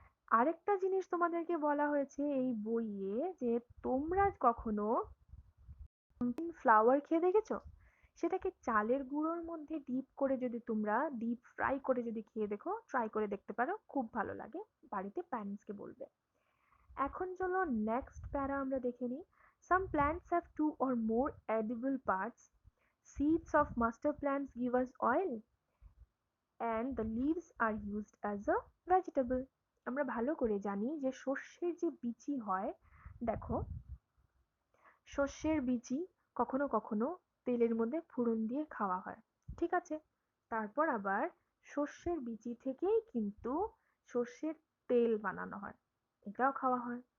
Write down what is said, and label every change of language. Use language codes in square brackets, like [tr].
[bn] আরেকটা জিনিস তোমাদেরকে বলা হয়েছে এই বইয়ে, যে তোমরা কখনো ফ্লাওয়ার খেয়ে দেখেছো? সেটাকে চালের গুঁড়োর মধ্যে ডিপ করে যদি তোমরা ডিপ ফ্রাই করে যদি খেয়ে দেখো, ট্রাই করে দেখতে পারো, খুব ভালো লাগে। বাড়িতে প্যারেন্টসকে বলবে। এখন চলো নেক্সট প্যারা আমরা দেখে নিই। [en] Some plants have two or more edible parts. Seeds of master plants give us oil and the leaves are used as a vegetable. [bn] আমরা ভালো করে জানি যে শস্যের যে বিচি হয়, দেখো, শস্যের বীজই কখনো কখনো তেলের মধ্যে ফোড়ন দিয়ে খাওয়া হয়, ঠিক আছে? তারপর আবার শস্যের বীজি থেকেই কিন্তু সর্ষের তেল বানানো হয়, এটাও খাওয়া হয়।